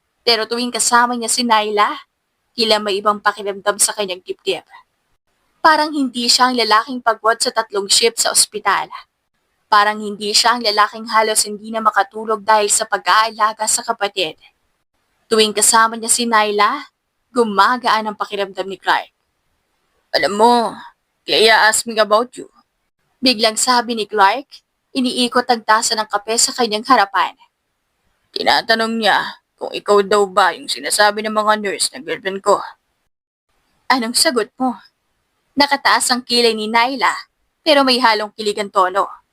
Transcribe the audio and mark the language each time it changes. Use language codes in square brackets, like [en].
[tl] Pero tuwing kasama niya si Naila, tila may ibang pakiramdam sa kanyang dibdib. Parang hindi siya ang lalaking pagod sa 3 shift sa ospital. Parang hindi siya ang lalaking halos hindi na makatulog dahil sa pag-aalaga sa kapatid. Tuwing kasama niya si Naila, gumagaan ang pakiramdam ni Clark. Alam mo, [en] Clea asked me about you. [tl] Biglang sabi ni Clark, iniikot ang tasa ng kape sa kanyang harapan. Tinatanong niya kung ikaw daw ba yung sinasabi ng mga nurse na girlfriend ko. Anong sagot mo? Nakataas ang kilay ni Naila, pero may halong kilig ang tono.